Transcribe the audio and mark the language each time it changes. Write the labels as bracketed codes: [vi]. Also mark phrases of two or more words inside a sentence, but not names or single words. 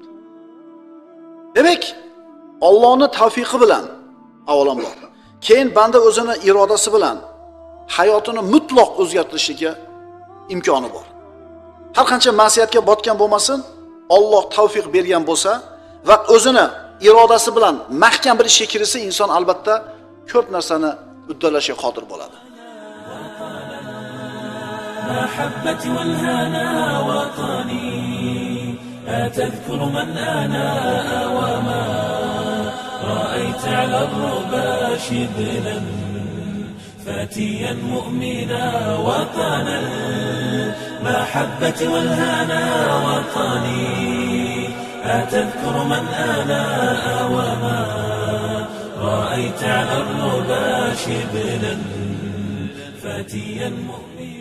[uz] Demak, Allohning tavfiqi bilan avvalambor, keyin banda o'zini irodasi bilan hayotini mutlaq o'zgartirishiga imkoni bor. Har qancha ma'siyatga botgan bo'lmasin, Alloh tavfiq bergan bo'lsa va o'zini irodasi bilan mahkam bir ishga kirsa, inson albatta ko'p narsani uddalashga qodir bo'ladi. [ar] محبتي والهنا وطني أتذكر من أنا وما رأيت على الربا شبلا فتيا مؤمنا وطنا المحبة والهنا وطني أتذكر من أنا وما رأيت على الربا شبلا فتيا مؤمنا